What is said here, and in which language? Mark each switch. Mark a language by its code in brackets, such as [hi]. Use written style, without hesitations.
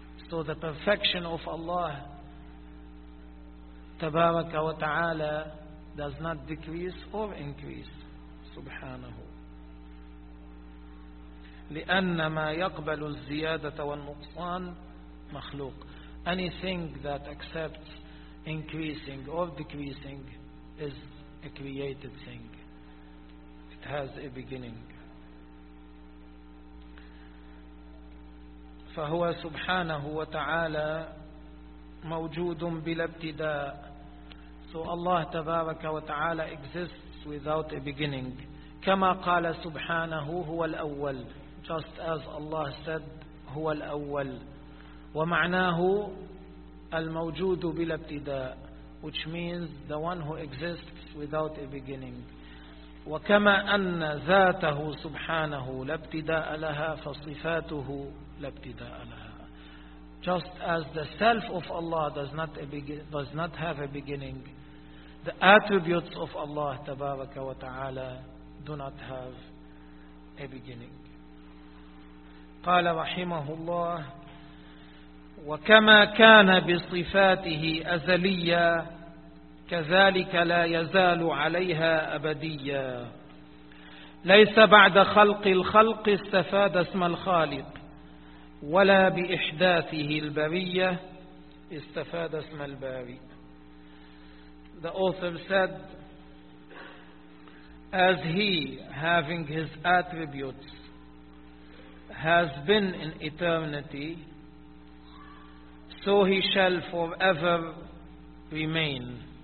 [en] So the perfection of Allah Tabaraka wa Ta'ala does not decrease or increase. [ar] Subhanahu. لأن ما يقبل الزيادة والنقصان مخلوق. [en] Anything that accepts increasing or decreasing is a created thing. It has a beginning. [ar] فهو سبحانه وتعالى موجود بلا ابتداء. [en] So Allah [ar] تبارك وتعالى [en] exists without a beginning. [ar] كما قال سبحانه هو الأول. [en] Just as Allah said, [ar] هو الأول. ومعناه الموجود بلا ابتداء. [en] Which means the one who exists without a beginning. [ar] وكما أن ذاته سبحانه لا ابتداء لها فصفاته لا ابتداء لها. [en] Just as the self of Allah does not have a beginning, the attributes of Allah [ar] تبارك وتعالى [en] do not have a beginning. [ar] قال رحمه الله وكما كان بصفاته أزليا كذلك لا يزال عليها أبديا. ليس بعد خلق الخلق استفاد اسم الخالق ولا بإحداثه البرية استفاد اسم الباري. [en] The author said, as he, having his attributes, has been in eternity, so he shall forever remain.